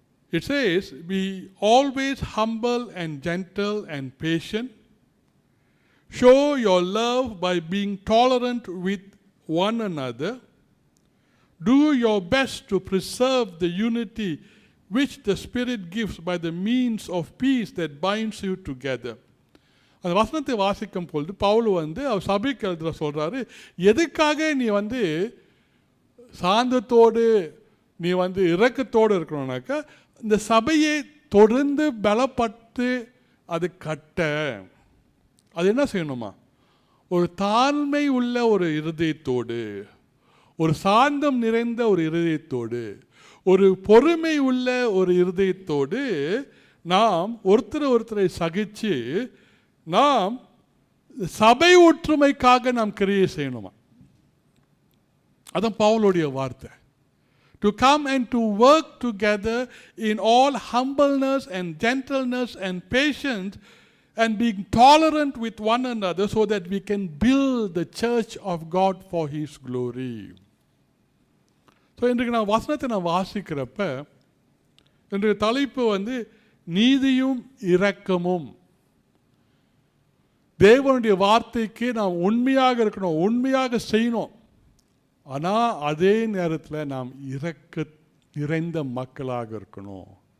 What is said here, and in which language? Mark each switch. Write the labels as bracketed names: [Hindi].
[English] It says, be always humble and gentle and patient. Show your love by being tolerant with one another. Do your best to preserve the unity which the Spirit gives by the means of peace that binds you together. [Tamil] அந்த வசனத்தை வாசிக்கும் பொழுது பவுல் அவர் சபைக்கு எழுதுற சொல்கிறாரு, எதுக்காக நீ சாந்தத்தோடு நீ இரக்கத்தோடு இருக்கணும்னாக்கா இந்த சபையை தொடர்ந்து பலப்பட்டு அது கட்ட அது என்ன செய்யணுமா? ஒரு தாழ்மை உள்ள ஒரு இருதயத்தோடு, ஒரு சாந்தம் நிறைந்த ஒரு இருதயத்தோடு, ஒரு பொறுமை உள்ள ஒரு இருதயத்தோடு நாம் ஒருத்தரை சகிச்சு நாம் சபை ஒற்றுமைக்காக நாம் கிரியை செய்யணுமா? அதான் பவுலுடைய வார்த்தை. [English] To come and to work together in all humbleness and gentleness and patience and being tolerant with one another so that we can build the church of God for His glory. [Tamil] So இன்றைக்கு நான் வசனத்தை வாசிக்கிறப்ப இன்றைய தலைப்பு நீதியும் இரக்கமும். தேவனுடைய வார்த்தைக்கு நாம் உண்மையாக இருக்கணும், உண்மையாக செய்யணும். ஆனால் அதே நேரத்தில் நாம் இரக்க நிறைந்த மக்களாக இருக்கணும்.